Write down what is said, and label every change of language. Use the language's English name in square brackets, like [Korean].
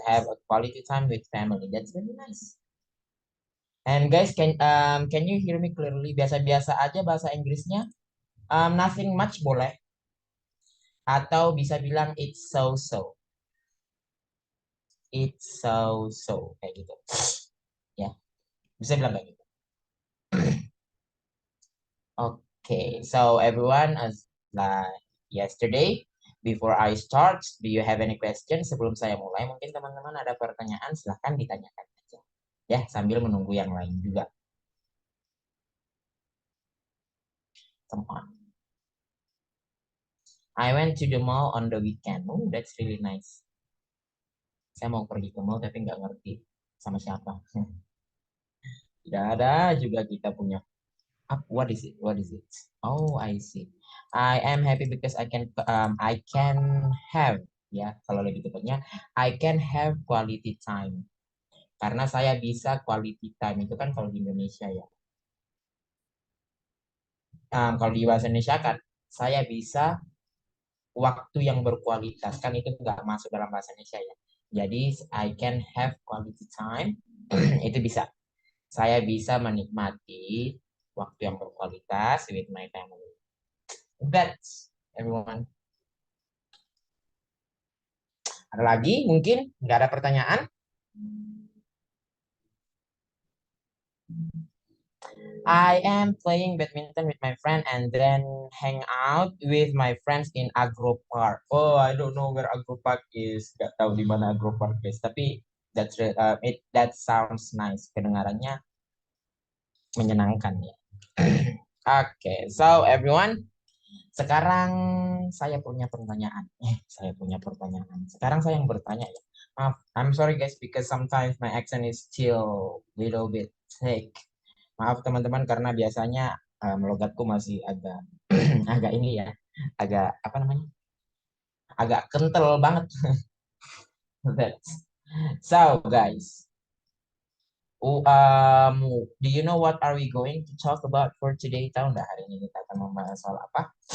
[English] Have a quality time with family. That's really nice. And guys, can you hear me clearly? [Indonesian] Biasa-biasa aja bahasa Inggrisnya. [English] Nothing much [Indonesian] boleh. Atau bisa bilang [English] it's so-so. It's so-so. [Indonesian] Kayak gitu. Ya, bisa bilang kayak gitu. [English] Okay, so everyone, as like yesterday, before I start, do you have any questions? [Indonesian] Sebelum saya mulai, mungkin teman-teman ada pertanyaan, silahkan ditanyakan aja. Ya, sambil menunggu yang lain juga. [English] Come on. I went to the mall on the weekend. Oh, that's really nice. [Indonesian] Saya mau pergi ke mall tapi nggak ngerti sama siapa. Tidak ada juga kita punya. [English] What is it? What is it? Oh, I see. I am happy because I can have, [Indonesian] ya, kalau lebih tepatnya [English] I can have quality time. [Indonesian] Karena saya bisa quality time itu kan kalau di Indonesia ya. Kalau di bahasa Indonesia kan saya bisa waktu yang berkualitas, kan itu nggak masuk dalam bahasa Indonesia ya. [English] Jadi I can have quality time [Indonesian] itu bisa. Saya bisa menikmati waktu yang berkualitas [English] with my family. That's everyone. [Indonesian] Ada lagi mungkin? Nggak ada pertanyaan? [English] I am playing badminton with my friend and then hang out with my friends in Agro Park. Oh, I don't know where Agro Park is. [Indonesian] Gak tahu di mana Agro Park is. Tapi [English] that sounds nice. [Indonesian] Kedengarannya menyenangkan ya. [English] Oke, so everyone, [Indonesian] sekarang saya punya pertanyaan. Saya punya pertanyaan. Sekarang saya yang bertanya ya. [English] Maaf, I'm sorry guys because sometimes my accent is still little bit thick. [Indonesian] Maaf teman-teman karena biasanya logatku masih agak agak ini ya, agak apa namanya? Agak kental banget. [English] So guys, do you know what are we going to talk about for today? [Indonesian] Tahu nggak hari ini kita akan membahas soal apa?